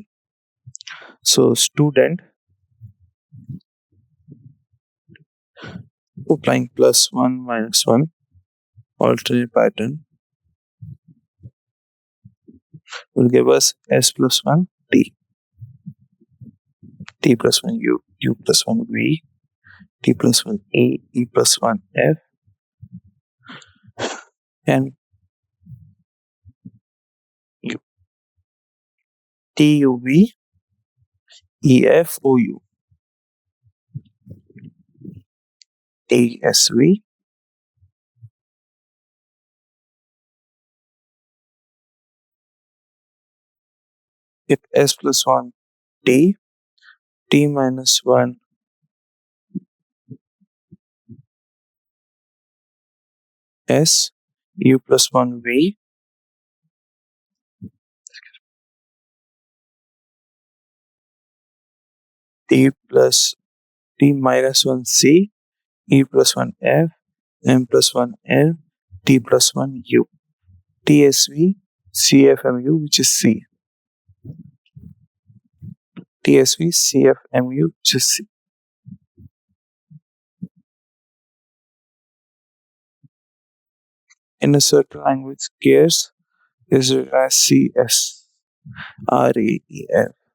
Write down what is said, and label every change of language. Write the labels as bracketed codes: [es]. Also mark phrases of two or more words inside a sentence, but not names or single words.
[en] So student applying plus 1 minus 1 alternate pattern will give us S plus 1 T, T plus 1 U, U plus 1 V, T plus 1 E, E plus 1 F, and U, T U V, E F O U, T S V, if S plus 1 T, T minus 1 S, U plus 1 V, T plus T minus 1 C, E plus 1 F, M plus 1 L, T plus 1 U. TSV CFMU, which is C. TSV CFMU, which is C. In a certain language, gears is written as CSRAEF.